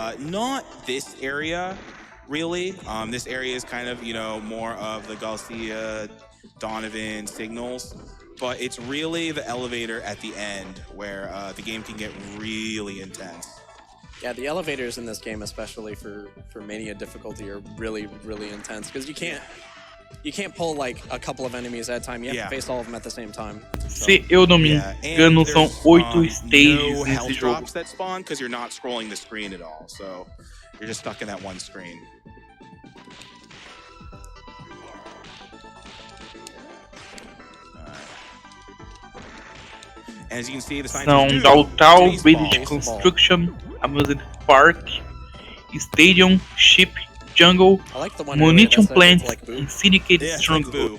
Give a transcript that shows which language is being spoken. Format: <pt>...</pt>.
<en>Not this area, really. This area is kind of, you know, more of the Garcia, Donovan signals, but it's really the elevator at the end where the game can get really intense. Yeah, the elevators in this game, especially for Mania difficulty, are really, really intense because you can't pull like a couple of enemies at a time. You have to face all of them at the same time.</en> <pt>Se eu não me engano, são 8 stages nesse jogo.</pt> <en>That spawn because you're not scrolling the screen at all, so you're just stuck in that one screen. As you can see, the</en> <pt>são Downtown, Village Construction, Amusement Park, Stadium, Ship, Jungle, Munition Plant, and Syndicated Stronghold.</pt>